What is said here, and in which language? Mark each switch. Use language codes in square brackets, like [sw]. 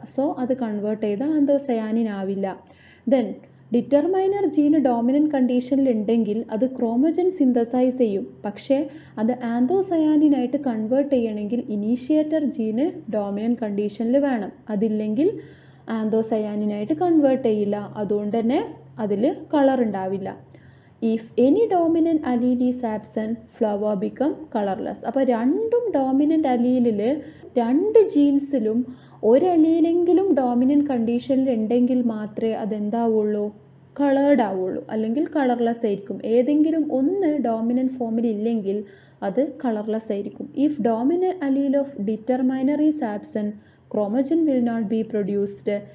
[ml] So അത് convert ചെയ്ത് anthocyanin ആവില്ല. ദെൻ ഡിറ്റർമൈനർ ജീന് ഡോമിനൻ്റ് കണ്ടീഷനിൽ ഉണ്ടെങ്കിൽ അത് ക്രോമോജൻ സിന്തസൈസ് ചെയ്യും. പക്ഷേ അത് ആന്തോസയാനിനായിട്ട് കൺവേർട്ട് ചെയ്യണമെങ്കിൽ ഇനീഷ്യേറ്റർ ജീന് ഡോമിനൻ്റ് കണ്ടീഷനിൽ വേണം. അതില്ലെങ്കിൽ ആന്തോസയാനിനായിട്ട് കൺവേർട്ട് ചെയ്യില്ല. അതുകൊണ്ട് തന്നെ അതിൽ കളർ ഉണ്ടാവില്ല. [en] If any dominant allele is absent, flower become colorless. [ml] അപ്പോൾ 2 ഡോമിനൻ്റ് അലീലിൽ 2 ജീൻസിലും ഒരു അലീലെങ്കിലും ഡോമിനൻ്റ് കണ്ടീഷനിൽ ഉണ്ടെങ്കിൽ മാത്രമേ അതെന്താവുള്ളൂ, കളേർഡ് ആവുള്ളൂ, അല്ലെങ്കിൽ കളർലെസ് ആയിരിക്കും. ഏതെങ്കിലും ഒന്ന് ഡോമിനൻ്റ് ഫോമിൽ ഇല്ലെങ്കിൽ അത് കളർലെസ് ആയിരിക്കും. [en] If dominant allele of determiner is absent, chromogen will not be produced.